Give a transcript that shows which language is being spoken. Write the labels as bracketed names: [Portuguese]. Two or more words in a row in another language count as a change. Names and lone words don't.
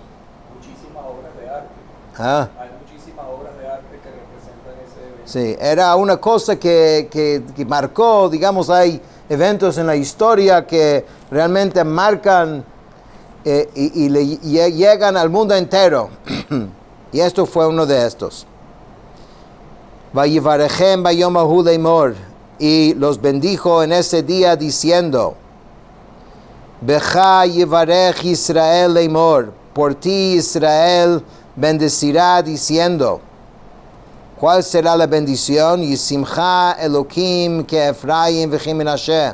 [Spanish] Muchísimas obras de arte. Hay muchísimas obras de arte que representan ese evento. Sí, era una cosa que marcó, digamos, hay eventos en la historia que realmente marcan y llegan al mundo entero. Y esto fue uno de estos. [Hebrew] ויברכם ביום ההוא לאמר, [Spanish] y los bendijo en ese día diciendo, [Hebrew] בך יברך ישראל לאמר, [Spanish] por ti Israel bendecirá diciendo. ¿Cuál será la bendición? [Hebrew] ישמך אלהים כאפרים וכמנשה.